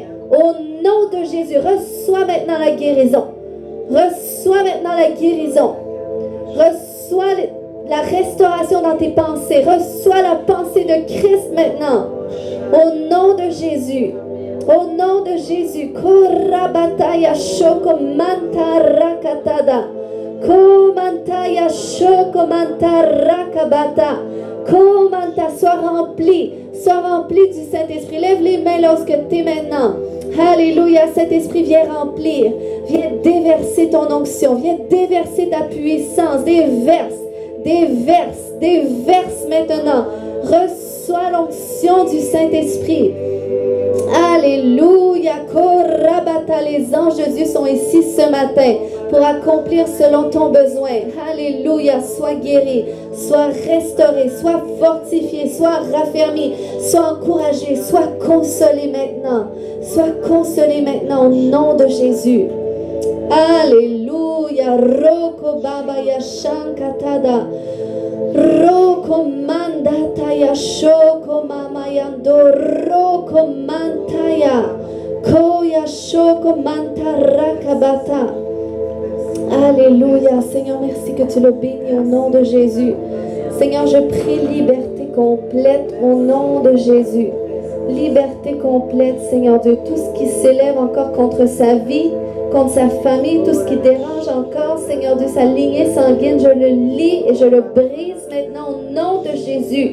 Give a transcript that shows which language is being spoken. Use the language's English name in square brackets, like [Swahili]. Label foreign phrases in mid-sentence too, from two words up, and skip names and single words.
[French] Au nom de Jésus, reçois maintenant la guérison. Reçois maintenant la guérison. Reçois la restauration dans tes pensées. Reçois la pensée de Christ maintenant. Au nom de Jésus. Au nom de Jésus. Korabataya shoko manta rakatada. Komantaya shoko manta rakabata. Komanta, sois rempli du Saint-Esprit. Lève les mains lorsque tu es maintenant. Alléluia, Saint-Esprit, viens remplir. Viens déverser ton onction. Viens déverser ta puissance. Déverse maintenant. Reçois l'onction du Saint-Esprit. Alléluia. Korabata, les anges de Dieu sont ici ce matin pour accomplir selon ton besoin. Alléluia. Sois guéri, sois restauré, sois fortifié, sois raffermi, sois encouragé, sois consolé maintenant. Sois consolé maintenant au nom de Jésus. Alléluia. Roko baba ya shankatada. Roko mandataya shoko mama yando. Roko mantaya. Koya shoko mantarakabata. Alléluia. Seigneur, merci que tu le bénis au nom de Jésus. Seigneur, je prie liberté complète au nom de Jésus. Liberté complète, Seigneur Dieu. Tout ce qui s'élève encore contre sa vie, contre sa famille, tout ce qui dérange encore, Seigneur Dieu, sa lignée sanguine, je le lis et je le brise maintenant au nom de Jésus.